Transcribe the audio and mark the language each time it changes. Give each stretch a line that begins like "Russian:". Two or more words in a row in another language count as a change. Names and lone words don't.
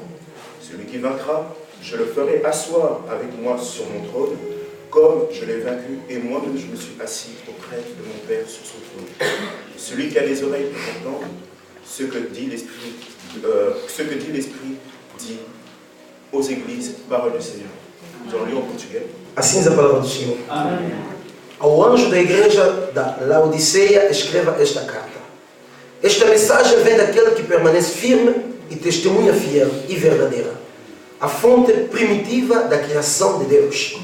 French: Celui qui vaincra, je le ferai asseoir avec moi sur mon trône, comme je l'ai vaincu, et moi-même je me suis assis auprès de mon Père sur son trône. Celui qui a les oreilles pour entendre ce que dit l'Esprit, dit aux églises, parole du Seigneur. Nous allons lire en portugais.
Portuguese: Assim diz a palavra do Senhor. Amém. Ao anjo da igreja da Laodiceia, escreva esta carta. Esta mensagem vem daquele que permanece firme e testemunha fiel e verdadeira, a fonte primitiva da criação de Deus.